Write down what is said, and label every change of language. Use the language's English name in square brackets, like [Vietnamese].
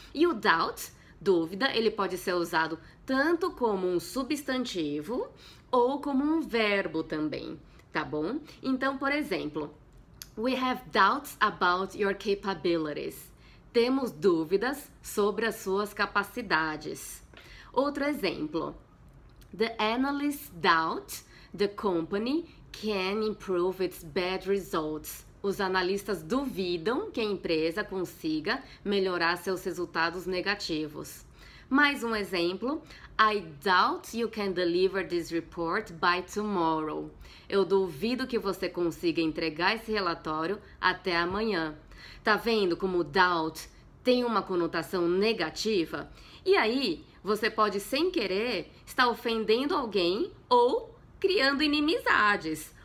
[Portuguese] E o doubt, dúvida, ele pode ser usado tanto como um substantivo ou como um verbo também, tá bom? Então, por exemplo, [English] we have doubts about your capabilities. [Portuguese] Temos dúvidas sobre as suas capacidades. Outro exemplo, [English] the analysts doubt the company can improve its bad results. [Portuguese] Os analistas duvidam que a empresa consiga melhorar seus resultados negativos. Mais um exemplo, [English] I doubt you can deliver this report by tomorrow. [Portuguese] Eu duvido que você consiga entregar esse relatório até amanhã. Tá vendo como doubt tem uma conotação negativa? E aí, você pode sem querer estar ofendendo alguém ou criando inimizades.